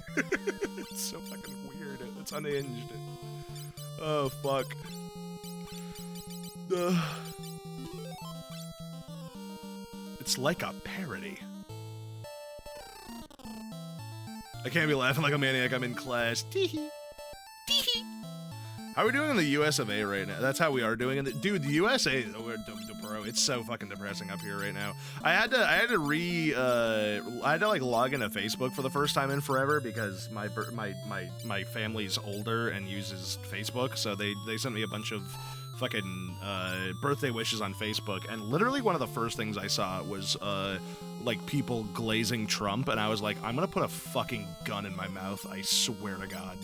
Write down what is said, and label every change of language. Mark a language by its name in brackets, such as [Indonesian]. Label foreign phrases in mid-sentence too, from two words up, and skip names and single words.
[English] It's so fucking weird. That's unhinged. Oh, fuck. It's like a parody. I can't be laughing like a maniac. I'm in class. Tee-hee. Tee-hee. How are we doing in the US of A right now? That's how we are doing it. Dude, the USA, bro, it's so fucking depressing up here right now. I had to like log into Facebook for the first time in forever because my family's older and uses Facebook, so they sent me a bunch of fucking birthday wishes on Facebook, and literally one of the first things I saw was like people glazing Trump, and I was like, I'm gonna put a fucking gun in my mouth, I swear to God.